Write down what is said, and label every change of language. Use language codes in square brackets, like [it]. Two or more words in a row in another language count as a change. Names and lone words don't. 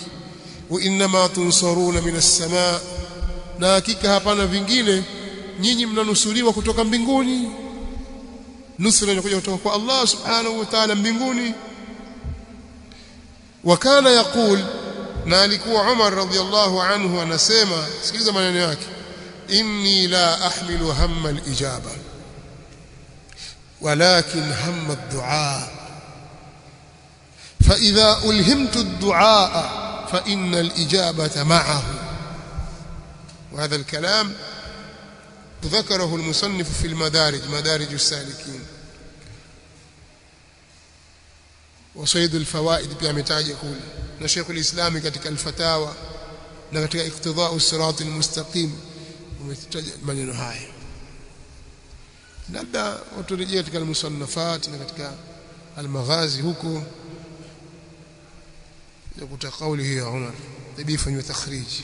[ar] وإنما تنصرون من السماء, [sw] na hakika hapana vingine, nyinyi mnanusuriwa kutoka mbinguni. Nusra inakuja kutoka kwa [ar] الله سبحانه وتعالى [sw] mbinguni. [ar] وكان يقول, [sw] na alikuwa Umar [ar] رضي الله عنه [sw] anasema, sikiliza maneno yake, [ar] إني لا أحمل هم الإجابة ولكن هم الدعاء فإذا ألهمت الدعاء فإن الإجابة معه. وهذا الكلام ذكره المصنف في المدارج، مدارج السالكين، وصيد الفوائد [sw] pia ametaja kule, na Sheikh al-Islam katika al-Fatawa na katika iqtida'u as-sirat al-mustaqim umetaja maneno haya. Labda uturejea katika al-musannafat na katika al-maghazi huko yakuta kauli ya Umar ibifanywa takhriji.